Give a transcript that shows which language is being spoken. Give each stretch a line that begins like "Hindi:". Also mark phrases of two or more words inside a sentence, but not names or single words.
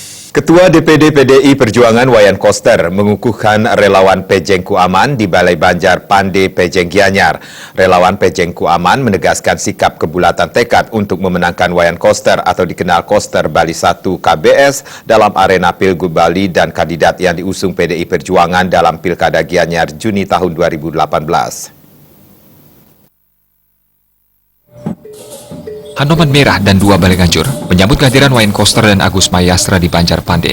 Indonesian: Ketua DPD PDI Perjuangan Wayan Koster mengukuhkan relawan Pejengku Aman di Balai Banjar Pande Pejeng Gianyar. Relawan Pejengku Aman menegaskan sikap kebulatan tekad untuk memenangkan Wayan Koster atau dikenal Koster Bali 1 KBS dalam arena Pilgub Bali dan kandidat yang diusung PDI Perjuangan dalam Pilkada Gianyar Juni tahun 2018. Hanoman merah dan 2 balai ganjur menyambut kehadiran Wayan Koster dan Agus Mayastra di Banjar Pande.